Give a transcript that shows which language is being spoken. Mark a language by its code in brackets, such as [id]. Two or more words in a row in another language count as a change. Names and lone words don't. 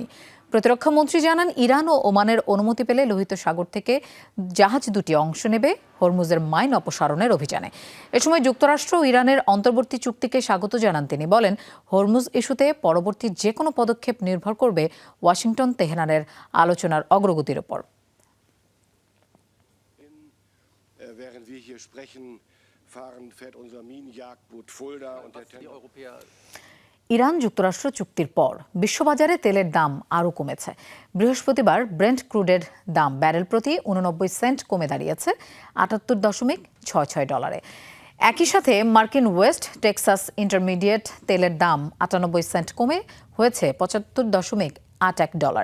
[bn] প্রতিরক্ষামন্ত্রী জানান, ইরান ও ওমানের অনুমতি পেলে লোহিত সাগর থেকে জাহাজ 2টি অংশ নেবে হরমুজের মাইন অপসারণের অভিযানে। এ সময় যুক্তরাষ্ট্র ও ইরানের অন্তর্বর্তী চুক্তিকে স্বাগত জানান তিনি। বলেন, হরমুজ ইস্যুতে পরবর্তী যে কোনো পদক্ষেপ নির্ভর করবে ওয়াশিংটন তেহরানের আলোচনার অগ্রগতির উপর। [de] Während wir hier sprechen, fährt unser Minenjagdboot Fulda und der Tenor. [bn] ইরান যুক্তরাষ্ট্র চুক্তির পর বিশ্ববাজারে তেলের দাম আরও কমেছে। বৃহস্পতিবার ব্রেন্ট ক্রুডের দাম ব্যারেল প্রতি 89 সেন্ট কমে দাঁড়িয়েছে $78.66। একই সাথে মার্কিন ওয়েস্ট টেক্সাস ইন্টারমিডিয়েট তেলের দাম 98 সেন্ট কমে হয়েছে $75.81।